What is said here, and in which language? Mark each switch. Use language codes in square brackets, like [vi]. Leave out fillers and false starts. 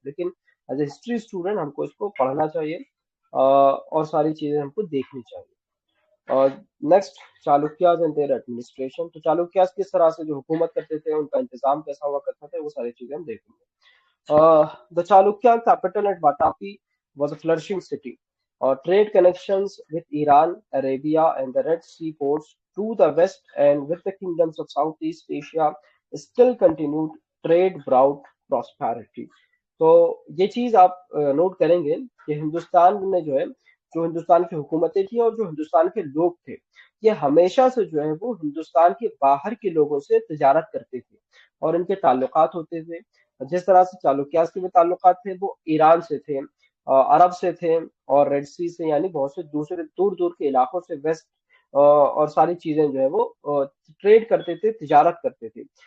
[hi] लेकिन as a history student हमको इसको पढ़ना चाहिए, और सारी चीजें हमको देखनी चाहिए। और next, [en] Chalukyas and their administration. [hi] तो चालुक्याज किस तरह से जो हुकूमत करते थे, उनका इंतजाम कैसा हुआ करता था, वो सारी चीजें हम देखेंगे। [en] The Chalukya capital at Vatapi was a flourishing city. trade connections with Iran, Arabia, and the Red Sea ports to the west and with the kingdoms of Southeast Asia still continued. Trade brought prosperity. [hi] तो ये चीज आप note करेंगे कि हिंदुस्तान में जो है, जो हिंदुस्तान की हुकूमतें थी और जो हिंदुस्तान के लोग थे, ये हमेशा से जो है वो हिंदुस्तान के बाहर के लोगों से तिजारत करते थे और इनके ताल्लुकात होते थे। जिस तरह से चालुक्यास के भी ताल्लुकात थे, वो ईरान से थे, अरब से थे और रेड सी से, यानी बहुत से दूसरे दूर दूर के इलाकों से, वेस्ट और सारी चीजें जो है वो ट्रेड करते थे, तिजारत करते थे।